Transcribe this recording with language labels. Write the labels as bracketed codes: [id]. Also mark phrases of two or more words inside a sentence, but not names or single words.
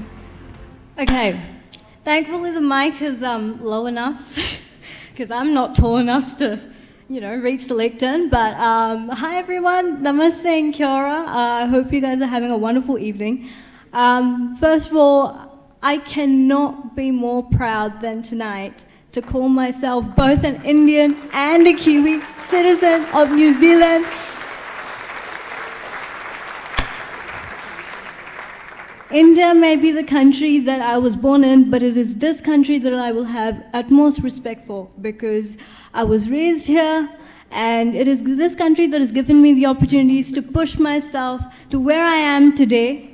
[en] Okay. Thankfully, the mic is low enough because I'm not tall enough to, reach the lectern. But hi, everyone. Namaste and kia ora. I hope you guys are having a wonderful evening. First of all, I cannot be more proud than tonight to call myself both an Indian and a Kiwi citizen of New Zealand. India may be the country that I was born in, but it is this country that I will have utmost respect for because I was raised here, and it is this country that has given me the opportunities to push myself to where I am today.